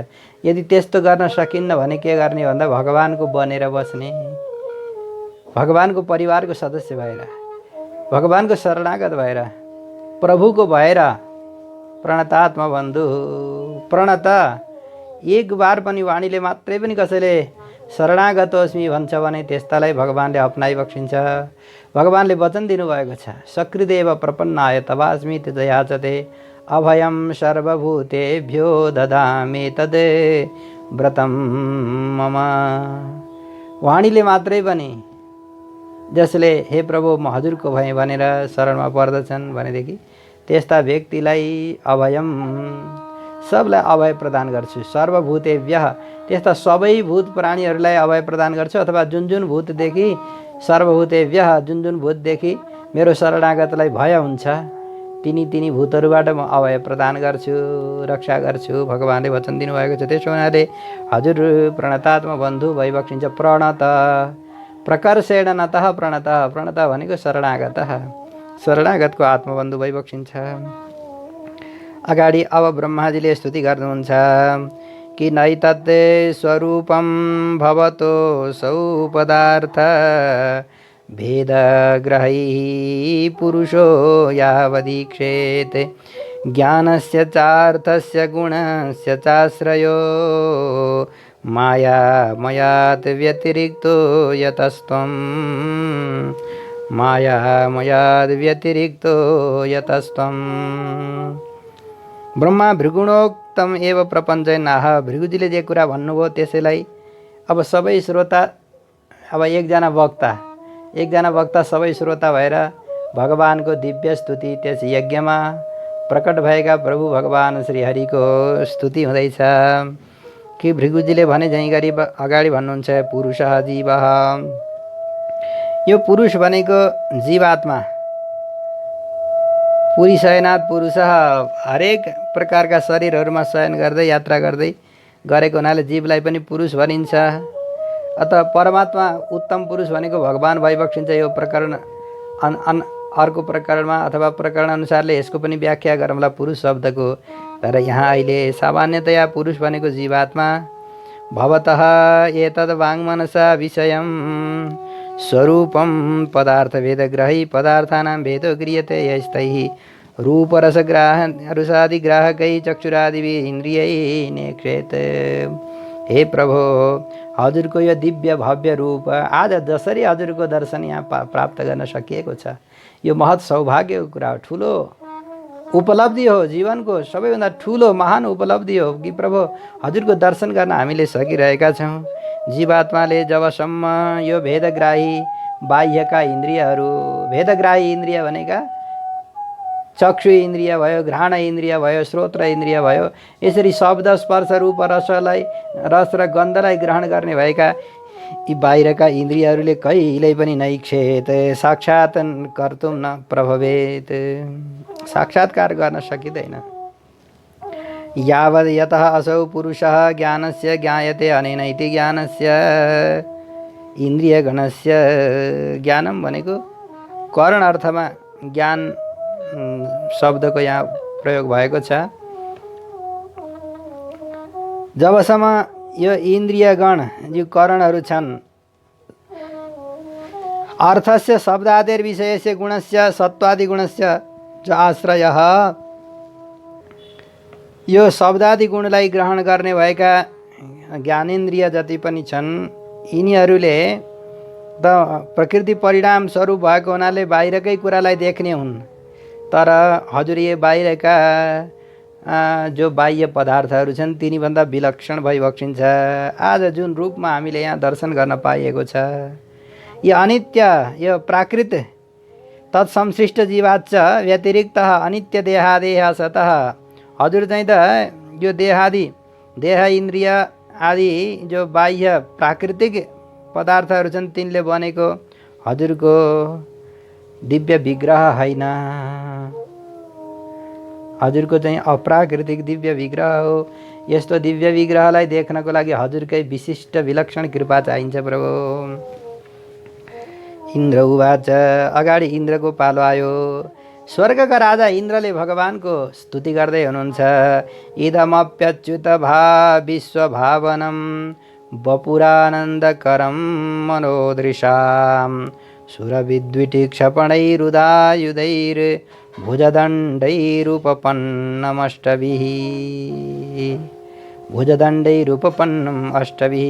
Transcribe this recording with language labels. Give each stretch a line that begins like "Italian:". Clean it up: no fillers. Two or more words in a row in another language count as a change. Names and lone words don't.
Nepali: यदि त्यस्तो गर्न सकिन्न भने के गर्ने भन्दा भगवानको बनेर बस्ने, भगवानको परिवारको सदस्य भएर, भगवानको शरणागत भएर, प्रभुको भएर।
Sanskrit: प्रणतात्मा बन्धु प्रणत,
Nepali: एक बार पनि वाणीले मात्रै पनि कसैले
Sanskrit: शरणागत अस्मि
Nepali: भन्छ भने त्यस्तालाई भगवानले अपनाइबक्सिन्छ। भगवानले वचन दिनुभएको छ,
Sanskrit: सकृदेव प्रपन्नाय तवास्मि तयाचते अभयम सर्वभूतेभ्यो ददामि तद् व्रतम मम।
Nepali: वाणीले मात्रै पनि जसले हे प्रभु म हजुरको भएँ भनेर शरणमा पर्दछन् भनेदेखि त्यस्ता व्यक्तिलाई अभयम, सबलाई अभय प्रदान गर्छु। सर्वभूतेभ्य, त्यस्ता सबै भूत प्राणीहरूलाई अभय प्रदान गर्छु। अथवा जुन जुन भूतदेखि, सर्वभूतेभ्य जुन जुन भूतदेखि मेरो शरणागतलाई भय हुन्छ तिनी भूतहरूबाट म अभय प्रदान गर्छु, रक्षा गर्छु। भगवानले वचन दिनुभएको छ। त्यसो हुनाले हजुर प्रणतात्मा बन्धु भइबक्सिन्छ।
Sanskrit: प्रणत प्रकर्षेण नतः प्रणत,
Nepali: प्रणत भनेको शरणागत, शरणागतको आत्मबन्धु भइबक्सिन्छ। अगाडि अब ब्रह्माजीले स्तुति गर्नुहुन्छ कि
Sanskrit: नैतत् स्वरूपम भवतो सौ पदार्थ भेदग्रही पुरुषो यावदीक्षेत ज्ञानस्य चार्थस्य गुणस्य चाश्रयो मायामयात् व्यतिरिक्तो यतस्त्वं मायामयात् व्यतिरिक्तो यतस्त्वं। ब्रह्मा भृगुणोक्तम एव प्रपञ्चनाह,
Nepali: भृगुजीले जे कुरा भन्नुभयो त्यसैलाई अब सबै श्रोता, अब एकजना वक्ता सबै श्रोता भएर भगवानको दिव्य स्तुति त्यस यज्ञमा प्रकट भएका प्रभु भगवान श्री हरिको स्तुति हुँदैछ। कि भृगुजीले भने झैँ गरी अगाडि भन्नुहुन्छ
Sanskrit: पुरुषः जीवः।
Nepali: यो पुरुष भनेको जीवात्मा,
Sanskrit: पुरी शयनाथ पुरुषः,
Nepali: हरेक प्रकारका शरीरहरूमा शयन गर्दै यात्रा गर्दै गरेको हुनाले जीवलाई पनि पुरुष भनिन्छ। अतः परमात्मा उत्तम पुरुष भनेको भगवान भइबक्सिन्छ। यो प्रकरण अर्को प्रकरणमा अथवा प्रकरण अनुसारले यसको पनि व्याख्या गरौँला पुरुष शब्दको। तर यहाँ अहिले सामान्यतया पुरुष भनेको जीवात्मा।
Sanskrit: भवतः एतद् वाङ्मनसा विषयं स्वरूपं पदार्थभेदग्राही पदार्थानां भेदो क्रियते यस्तैः रूपरसग्राहरुषादिग्राहकै चक्षुरादिभिः इन्द्रियैः नेक्षेत।
Nepali: हे प्रभु, हजुरको यो दिव्य भव्य रूप आज जसरी हजुरको दर्शन यहाँ प्राप्त गर्न सकिएको छ, यो महत् सौभाग्यको कुरा हो, ठुलो उपलब्धि हो, जीवनको सबैभन्दा ठुलो महान उपलब्धि हो कि प्रभु हजुरको दर्शन गर्न हामीले सकिरहेका छौँ। जीवात्माले जबसम्म यो भेदग्राही बाह्यका इन्द्रियहरू, भेदग्राही इन्द्रिय भनेका चक्षु इन्द्रिय भयो, घ्राण इन्द्रिय भयो, श्रोत्र इन्द्रिय भयो, यसरी शब्द स्पर्श रूप रसलाई, रस र गन्धलाई ग्रहण गर्ने भएका यी बाहिरका इन्द्रियहरूले कहिल्यै पनि
Sanskrit: नैक्षेत साक्षात् कर्तुं न प्रभवेत्।
Nepali: साक्षात्कार गर्न सकिँदैन।
Sanskrit: यावद् यतः असौ पुरुषः ज्ञानस्य ज्ञायते अनेन इति ज्ञानस्य इन्द्रियगणस्य ज्ञानम
Nepali: भनेको करण अर्थमा ज्ञान शब्दको यहाँ प्रयोग भएको छ। जबसम्म यो इन्द्रियगण जो करणहरू छन्
Sanskrit: अर्थस्य शब्दादेर विषयस्य गुणस्य सत्वादि गुणस्य
Nepali: जो आश्रयः यो शब्दादि गुणलाई ग्रहण गर्ने भएका ज्ञानेन्द्रिय जति पनि छन् यिनीहरूले त प्रकृति परिणाम स्वरूप भएको हुनाले बाहिरकै कुरालाई देख्ने हुन्। तर हजुर यो बाहिरका जो बाह्य पदार्थहरू छन् तिनीभन्दा विलक्षण भइबक्सिन्छ। आज जुन रूपमा हामीले यहाँ दर्शन गर्न पाइएको छ यो अनित्य यो प्राकृत
Sanskrit: तत्संश्लिष्ट जीवाच्च व्यतिरिक्त अनित्य देहादेह सतः
Nepali: हजुर चाहिँ त यो देहादि देह इन्द्रिय आदि जो बाह्य प्राकृतिक पदार्थहरू छन् तिनले बनेको हजुरको दिव्य विग्रह होइन। हजुरको चाहिँ अप्राकृतिक दिव्य विग्रह हो। यस्तो दिव्य विग्रहलाई देख्नको लागि हजुरकै विशिष्ट विलक्षण कृपा चाहिन्छ प्रभु।
Sanskrit: इन्द्र उवाच
Nepali: अगाडि इन्द्रको पालो आयो। स्वर्गका राजा इन्द्रले भगवानको स्तुति गर्दै हुनुहुन्छ।
Sanskrit: इदमप्यच्युत विश्वभावनं वपुरानन्दकरं मनोदृशां सुरविद्युतिक्षपणैरुदायुधैर्भुजदण्डैरुपपन्नमष्टभिः भुजदण्डैरुपपन्नम अष्टभिः।